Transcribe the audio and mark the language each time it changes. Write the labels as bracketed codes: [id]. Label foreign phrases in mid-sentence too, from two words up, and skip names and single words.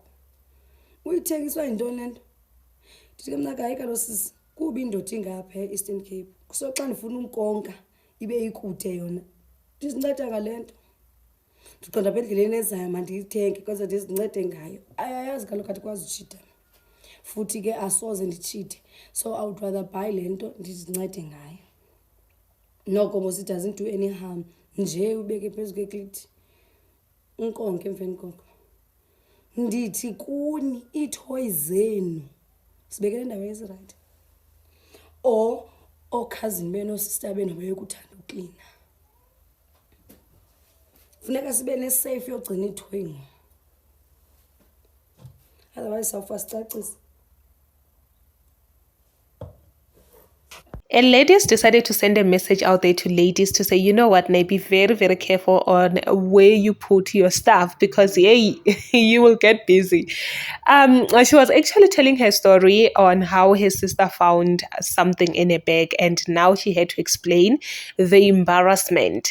[xh] Uyithengiswa yintoni le nto? Ndithi ke mna hayi kaloku sisi kuba indoda ingapha e-Eastern Cape so xa ndifuna umkonka ibe ikude yona ndizinceda ngale nto. Ndiqonda apha endleleni ezayo mandiyithenge kwaze ndizincede ngayo. Ayayazi kaloku andikwazi utshita futhi ke asoze nditshite, [en] so I would rather buy [xh] le nto ndizincede ngayo. Noko mos [en] it doesn't do any harm [xh] nje ubeke phezu kweklithi unkonke emveni koko. Ndithi kuni iithoyi zenu sibekele endaweni ezirayithi or okhazini benu oosister benu abayekuthanda uklina. Funeka sibe nesafe yogcina iithoyi ngo, otherwise sawufa sicacise. [en] And ladies decided to send a message out there to ladies to say, you know what, Nay, be very, very careful on where you put your stuff because, hey, you will get busy. She was actually telling her story on how her sister found something in a bag and now she had to explain the embarrassment.